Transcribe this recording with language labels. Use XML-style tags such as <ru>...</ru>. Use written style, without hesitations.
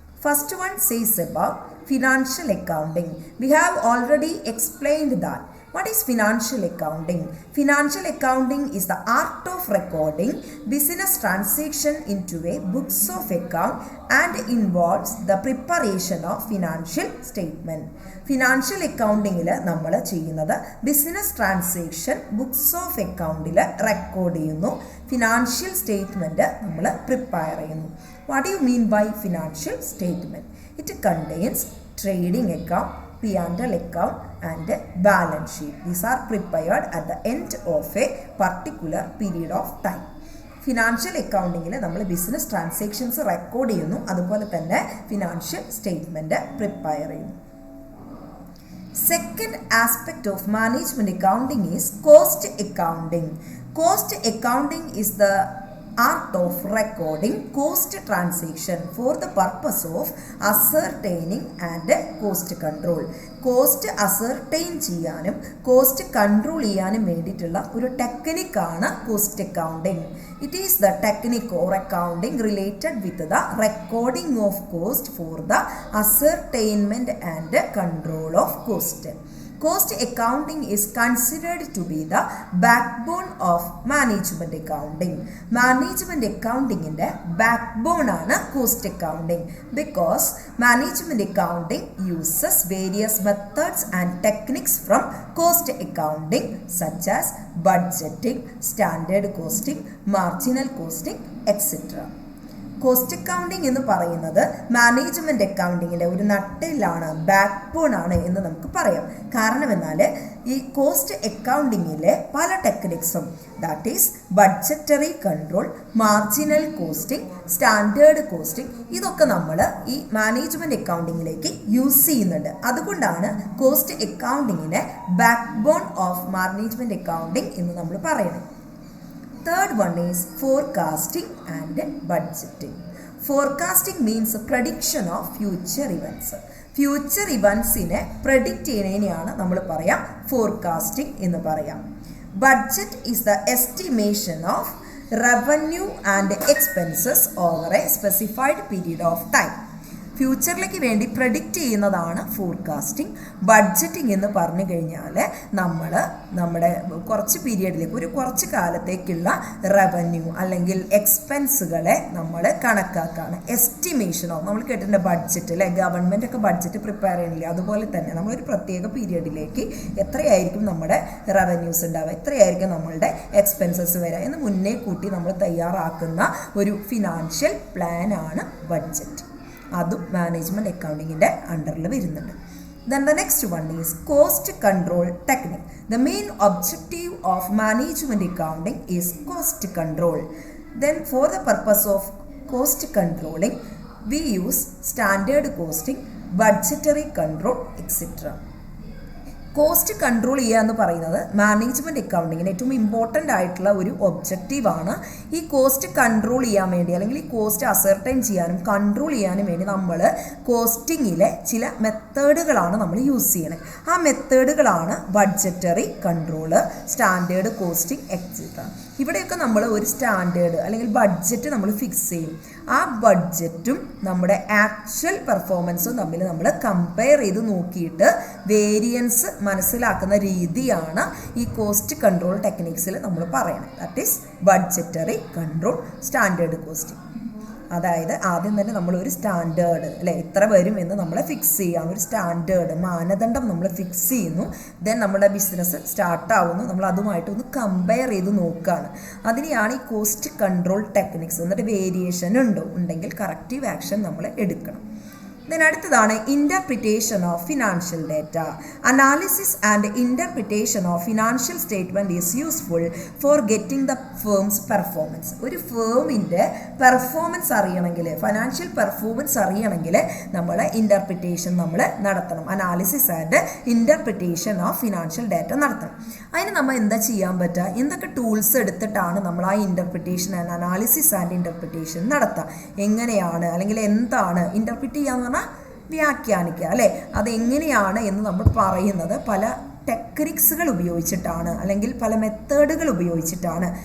<en>First one says about financial accounting. We have already explained that. What is financial accounting? Financial accounting is the art of recording business transaction into a books of account and involves the preparation of financial statement.</en> <ml>Financial accounting നമ്മൾ ചെയ്യുന്നത് business transaction books of അക്കൗണ്ടിൽ record ചെയ്യുന്നു, financial statement നമ്മൾ prepare ചെയ്യുന്നു.</ml> <en>What you mean by financial statement? It contains trading account, P&L account and balance sheet. These are prepared at the end of a particular period of time.</en> <ml>Financial അക്കൗണ്ടിങ്ങിൽ നമ്മൾ business transactions record ചെയ്യുന്നു, അതുപോലെ തന്നെ financial statement prepare ചെയ്യുന്നു.</ml> <en>Second aspect of management accounting is cost accounting. Cost accounting is the art of recording cost transaction for the purpose of ascertaining and cost control.</en> <ml>Cost ascertain ചെയ്യാനും cost control ചെയ്യാനും വേണ്ടിയിട്ടുള്ള ഒരു ടെക്നിക്കാണ് cost accounting.</ml> <en>It is the technique or accounting related with the recording of cost for the ascertainment and control of cost. Cost accounting is considered to be the backbone of management accounting. Management accounting inde backbone ആണ് cost accounting, because management accounting uses various methods and techniques from cost accounting such as budgeting, standard costing, marginal costing, etc.</en> <ml>Cost accounting എന്ന് പറയുന്നത് management അക്കൗണ്ടിങ്ങിൻ്റെ ഒരു നട്ടെല്ലാണ്, back bone ആണ് എന്ന് നമുക്ക് പറയാം. കാരണം എന്നാൽ ഈ കോസ്റ്റ് അക്കൗണ്ടിങ്ങിലെ പല ടെക്നിക്സും, that is budgetary control, marginal costing, standard costing, ഇതൊക്കെ നമ്മൾ ഈ മാനേജ്മെൻറ്റ് അക്കൗണ്ടിങ്ങിലേക്ക് യൂസ് ചെയ്യുന്നുണ്ട്. അതുകൊണ്ടാണ് cost അക്കൗണ്ടിങ്ങിനെ back bone of management accounting എന്ന് നമ്മൾ പറയുന്നത്.</ml> <en>Third one is forecasting and budgeting. Forecasting means prediction of future events.</en> <ml>Future ഇവൻസിനെ predict ചെയ്യുന്നതിനെയാണ് നമ്മൾ പറയാം ഫോർകാസ്റ്റിംഗ് എന്ന് പറയാം.</ml> <en>Budget is the estimation of revenue and expenses over a specified period of time.</en> <ml>ഫ്യൂച്ചറിലേക്ക് വേണ്ടി predict ചെയ്യുന്നതാണ് forecasting. Budgeting എന്ന് പറഞ്ഞു കഴിഞ്ഞാൽ നമ്മുടെ കുറച്ച് പീരിയഡിലേക്ക്, കുറച്ച് കാലത്തേക്കുള്ള റവന്യൂ അല്ലെങ്കിൽ എക്സ്പെൻസുകളെ നമ്മൾ കണക്കാക്കാണ്. എസ്റ്റിമേഷനോ നമ്മൾ കേട്ടിട്ടുണ്ട് ബഡ്ജറ്റ് അല്ലെ, ഗവൺമെൻറ് ഒക്കെ ബഡ്ജറ്റ് പ്രിപ്പയർ ചെയ്യണില്ല, അതുപോലെ തന്നെ നമ്മളൊരു പ്രത്യേക പീരിയഡിലേക്ക് എത്രയായിരിക്കും നമ്മുടെ റവന്യൂസ് ഉണ്ടാവുക, എത്രയായിരിക്കും നമ്മളുടെ എക്സ്പെൻസസ് വരിക എന്ന് മുന്നേ കൂട്ടി നമ്മൾ തയ്യാറാക്കുന്ന ഒരു ഫിനാൻഷ്യൽ പ്ലാനാണ് ബഡ്ജറ്റ്. അതും മാനേജ്മെൻറ്റ് അക്കൗണ്ടിങ്ങിൻ്റെ അണ്ടറിൽ വരുന്നുണ്ട്.</ml> <en>Then the next one is cost control technique. The main objective of management accounting is cost control. Then for the purpose of cost controlling, we use standard costing, budgetary control, etc.</en> <ml>Cost control ചെയ്യുക എന്ന് പറയുന്നത് management അക്കൗണ്ടിങ്ങിന് ഏറ്റവും important ആയിട്ടുള്ള ഒരു ഒബ്ജക്റ്റീവാണ്. ഈ cost control ചെയ്യാൻ വേണ്ടി, അല്ലെങ്കിൽ ഈ കോസ്റ്റ് അസർട്ടൈൻ ചെയ്യാനും കൺട്രോൾ ചെയ്യാനും വേണ്ടി നമ്മൾ കോസ്റ്റിങ്ങിലെ ചില മെത്തേഡുകളാണ് നമ്മൾ യൂസ് ചെയ്യണത്. ആ മെത്തേഡുകളാണ് budgetary control, standard costing, etcetera. ഇവിടെയൊക്കെ നമ്മൾ ഒരു സ്റ്റാൻഡേർഡ് അല്ലെങ്കിൽ ബഡ്ജറ്റ് നമ്മൾ ഫിക്സ് ചെയ്യും. ആ ബഡ്ജറ്റും നമ്മുടെ ആക്ച്വൽ പെർഫോമൻസും തമ്മിൽ നമ്മൾ കമ്പയർ ചെയ്ത് നോക്കിയിട്ട് വേരിയൻസ് മനസ്സിലാക്കുന്ന രീതിയാണ് ഈ കോസ്റ്റ് കൺട്രോൾ ടെക്നിക്സിൽ നമ്മൾ പറയുന്നത്.</ml> <en>That is budgetary control, standard costing.</en> <ml>അതായത് ആദ്യം തന്നെ നമ്മളൊരു സ്റ്റാൻഡേർഡ് അല്ലെ, ഇത്ര വരും എന്ന് നമ്മൾ ഫിക്സ് ചെയ്യാം. ഒരു സ്റ്റാൻഡേർഡ് മാനദണ്ഡം നമ്മൾ ഫിക്സ് ചെയ്യുന്നു. ദെൻ നമ്മുടെ ബിസിനസ് സ്റ്റാർട്ടാവുന്നു, നമ്മൾ അതുമായിട്ട് ഒന്ന് കമ്പയർ ചെയ്ത് നോക്കുകയാണ്. അതിനെയാണ് ഈ കോസ്റ്റ് കൺട്രോൾ ടെക്നിക്സ്. എന്നിട്ട് വേരിയേഷൻ ഉണ്ടെങ്കിൽ കറക്റ്റീവ് ആക്ഷൻ നമ്മൾ എടുക്കണം.</ml> <en>Then അടുത്തതാണ് interpretation of financial data. Analysis and interpretation of financial statement is useful for getting the firm's performance.</en> <ml>ഒരു ഫേമിൻ്റെ പെർഫോമൻസ് അറിയണമെങ്കിൽ, ഫിനാൻഷ്യൽ പെർഫോമൻസ് അറിയണമെങ്കിൽ നമ്മൾ ഇൻ്റർപ്രിറ്റേഷൻ നമ്മൾ നടത്തണം.</ml> <en>Analysis and interpretation of financial data നടത്തണം.</en> <ml>അതിന് നമ്മൾ എന്താ ചെയ്യാൻ പറ്റുക, എന്തൊക്കെ ടൂൾസ് എടുത്തിട്ടാണ് നമ്മൾ ആ interpretation and analysis and interpretation നടത്തുക, എങ്ങനെയാണ് അല്ലെങ്കിൽ എന്താണ് ഇൻ്റർപ്രിറ്റ് ചെയ്യാന്ന് പറഞ്ഞാൽ വ്യാഖ്യാനിക്കുക അല്ലേ, അതെങ്ങനെയാണ് എന്ന് നമ്മൾ പറയുന്നത് പല ടെക്നിക്സുകൾ ഉപയോഗിച്ചിട്ടാണ് അല്ലെങ്കിൽ പല മെത്തേഡുകൾ ഉപയോഗിച്ചിട്ടാണ്.</ml>